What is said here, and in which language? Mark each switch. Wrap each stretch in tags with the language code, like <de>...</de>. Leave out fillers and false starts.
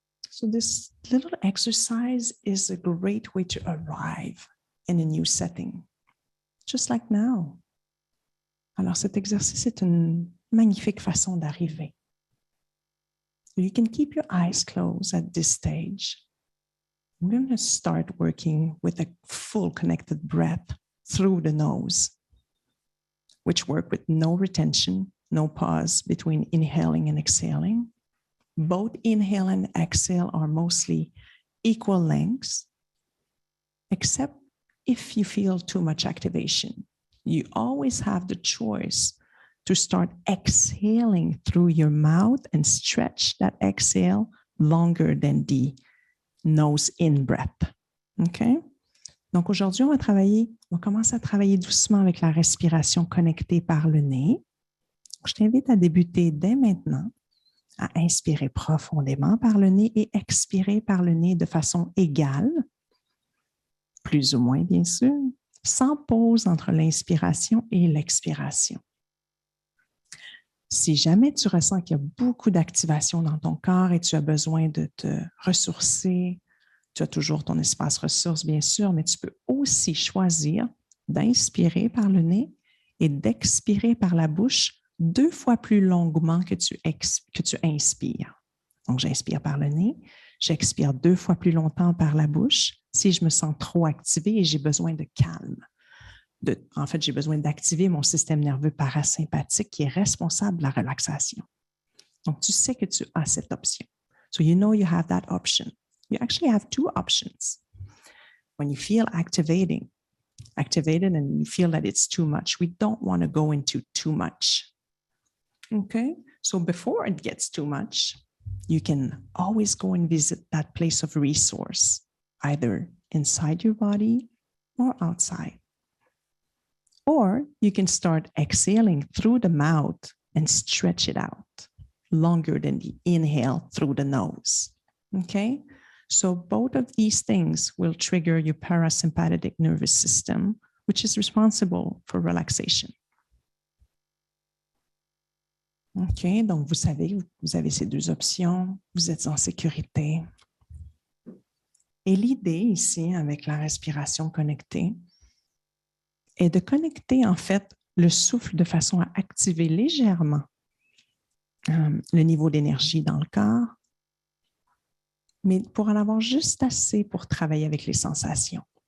<en>So this little exercise is a great way to arrive in a new setting, just like now.</en> <fr>Alors cet exercice est une magnifique façon d'arriver.</fr> <en>You can keep your eyes closed at this stage. I'm going to start working with a full connected breath through the nose, which work with no retention, no pause between inhaling and exhaling. Both inhale and exhale are mostly equal lengths, except if you feel too much activation. You always have the choice to start exhaling through your mouth and stretch that exhale longer than the nose in breath. OK?</en> <fr>Donc aujourd'hui, on va commencer à travailler doucement avec la respiration connectée par le nez. Je t'invite à débuter dès maintenant à inspirer profondément par le nez et expirer par le nez de façon égale, plus ou moins bien sûr, sans pause entre l'inspiration et l'expiration. Si jamais tu ressens qu'il y a beaucoup d'activation dans ton corps et tu as besoin de te ressourcer, tu as toujours ton espace ressources, bien sûr, mais tu peux aussi choisir d'inspirer par le nez et d'expirer par la bouche 2 fois plus longuement que tu inspires. Donc, j'inspire par le nez, j'expire 2 fois plus longtemps par la bouche si je me sens trop activée et j'ai besoin de calme. En fait, j'ai besoin d'activer mon système nerveux parasympathique qui est responsable de la relaxation. Donc, tu sais que tu as cette option.</fr> <en>So you know you have that option. You actually have 2 options. When you feel activated and you feel that it's too much, we don't want to go into too much. Okay? So before it gets too much, you can always go and visit that place of resource, either inside your body or outside. Or you can start exhaling through the mouth and stretch it out longer than the inhale through the nose. Okay? So both of these things will trigger your parasympathetic nervous system, which is responsible for relaxation.</en> <fr>OK, donc vous savez, vous avez ces 2 options, vous êtes en sécurité. Et l'idée ici, avec la respiration connectée, est de connecter en fait le souffle de façon à activer légèrement le niveau d'énergie dans le corps, mais pour en avoir juste assez pour travailler avec les sensations.</fr>